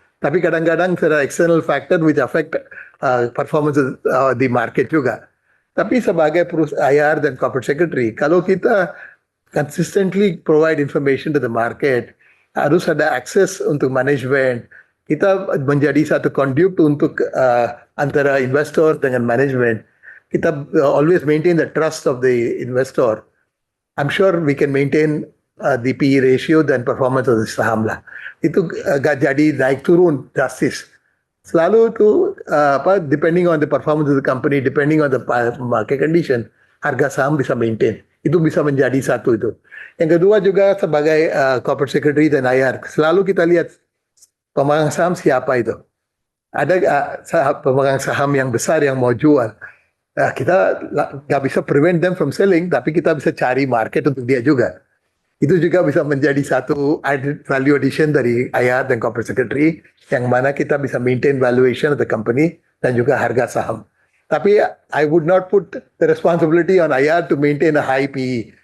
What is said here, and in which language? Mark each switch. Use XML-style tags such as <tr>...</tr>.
<id>Tapi kadang-kadang ada</id> <en>external factor which affect performance di market juga.</en> <id>Tapi sebagai IR dan corporate secretary, kalau kita</id> <en>consistently provide information to the market,</en> <id>harus ada akses untuk manajemen. Kita menjadi satu conduit untuk antara investor dengan manajemen.</id> <en>Kita always maintain the trust of the investor. I'm sure we can maintain the PE ratio dan performance of the saham lah.</en> <id>Itu gak jadi naik turun drastis. Selalu itu</id> <en>depending on the performance of the company, depending on the market condition,</en> <id>harga saham bisa</id> <en>maintain.</en> <id>Itu bisa menjadi satu itu. Yang kedua juga sebagai corporate secretary dan IR, selalu kita lihat pemegang saham siapa itu. Ada pemegang saham yang besar yang mau jual. Kita nggak bisa</id> <en>prevent them from selling,</en> <id>tapi kita bisa cari market untuk dia juga. Itu juga bisa menjadi satu value addition dari IR dan corporate secretary, yang mana kita bisa</id> <en>maintain valuation of the company</en> <id>dan juga harga saham.</id> <en>Tapi I would not put the responsibility on IR to maintain a high PE.</en>